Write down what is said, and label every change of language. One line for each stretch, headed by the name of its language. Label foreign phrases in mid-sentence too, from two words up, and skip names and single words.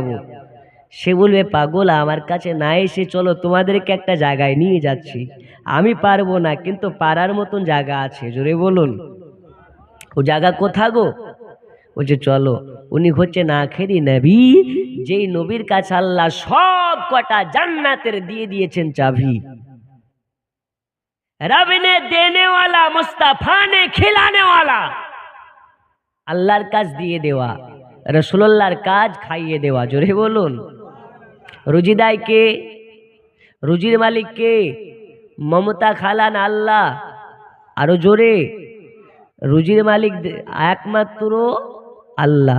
Bangla: সে বলবে পাগল, আমার কাছে না এসে চলো, তোমাদেরকে একটা জায়গায় নিয়ে যাচ্ছি। আমি পারবো না, কিন্তু পারার মতন জায়গা আছে, জোরে বলুন। ও জায়গা কোথা গো? বলছে চলো। উনি হচ্ছেন আখেরি নবী, যেই নবীর কাছে আল্লাহ সব কটা জান্নাতের দিয়ে দিয়েছেন চাবি।
Urdu: رب نے دینے والا، مصطفیٰ نے کھلانے والا.
Bangla: আল্লাহর কাজ দিয়ে দেওয়া, রাসূলুল্লাহর কাজ খাইয়ে দেওয়া, জোরে বলুন। রুজিদায় কে? রুজির মালিক কে? মমতা খালান আল্লাহ। আরো জোরে, রুজির মালিক একমাত্র আল্লাহ।